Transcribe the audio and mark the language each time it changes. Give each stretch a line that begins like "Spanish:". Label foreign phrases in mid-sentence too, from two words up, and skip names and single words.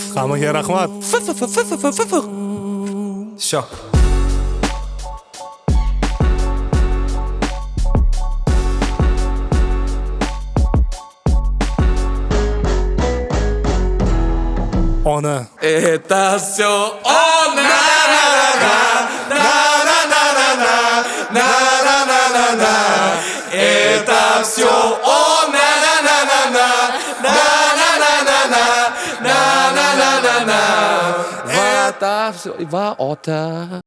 Uzbek: Hammaga rahmat. Sho. Ona.
Russian: Это все она. Это все он.
Uzbek: Va ota